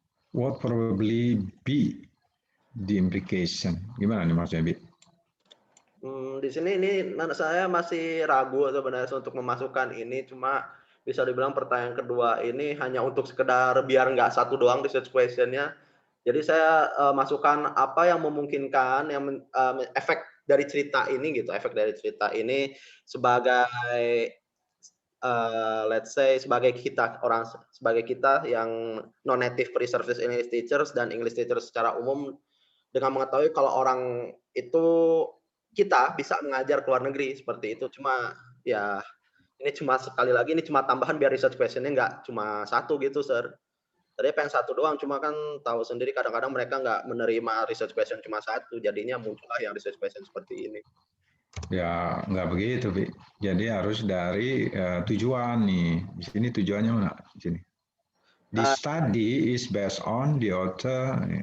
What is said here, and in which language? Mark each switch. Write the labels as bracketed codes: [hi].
[en] What probably be the implication? [id] Gimana nih maksudnya, Bi? Di sini ini saya masih ragu sebenarnya untuk memasukkan ini, cuma bisa dibilang pertanyaan kedua ini hanya untuk sekedar biar nggak satu doang research question-nya. Jadi saya masukkan apa yang memungkinkan yang efek dari cerita ini gitu, efek dari cerita ini sebagai [en] let's say [id] sebagai kita yang [en] non native pre-service English teachers [id] dan [en] English teachers [id] secara umum, dengan mengetahui kalau orang itu kita bisa mengajar ke luar negeri seperti itu. Cuma ya ini cuma sekali lagi ini cuma tambahan biar research question-nya nggak cuma satu gitu, sir. Tadi pengen satu doang, cuma kan tahu sendiri kadang-kadang mereka nggak menerima research question cuma satu, jadinya muncullah yang research question seperti ini. Ya nggak begitu, Bi. Jadi harus dari tujuan nih. Di sini tujuannya mana? Di sini. [en] The study is based on the author.